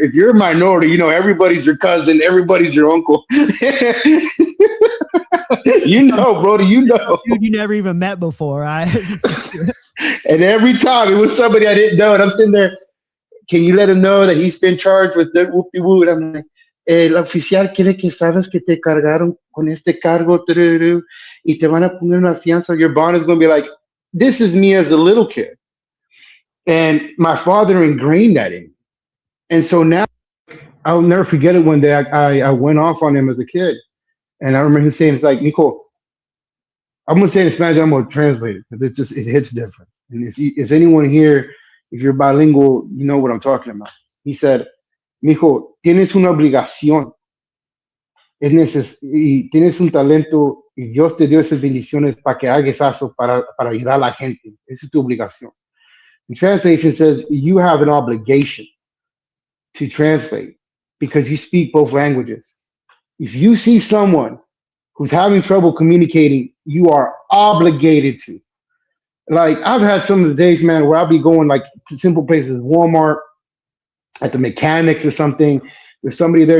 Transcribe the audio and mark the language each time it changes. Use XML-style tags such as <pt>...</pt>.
<en>If you're a minority, everybody's your cousin, everybody's your uncle. Brody, Dude you never even met before. And every time it was somebody I didn't know, and I'm sitting there. Can you let him know that he's been charged with the whoopie woo? And I'm like,</en> <es>el oficial quiere que sabes que te cargaron con este cargo, y te van a poner una fianza.</es> <en>Your bond is going to be like, this is me as a little kid. And my father ingrained that in me. And so now I'll never forget it. One day I went off on him as a kid. And I remember him saying, it's like, "Nico, I'm going to say it in Spanish, I'm going to translate it because it hits different. And if anyone here, if you're bilingual, you know what I'm talking about." He said,</en> <es>"Mijo, tienes una obligación. Y tienes un talento y Dios te dio esas bendiciones para que hagas eso para ayudar a la gente. Esa es tu obligación."</es> <en>In translation, says you have an obligation to translate because you speak both languages. If you see someone who's having trouble communicating, you are obligated to. Like, I've had some of the days, man, where I'll be going like to simple places, Walmart, at the mechanics or something. There's somebody there.</en>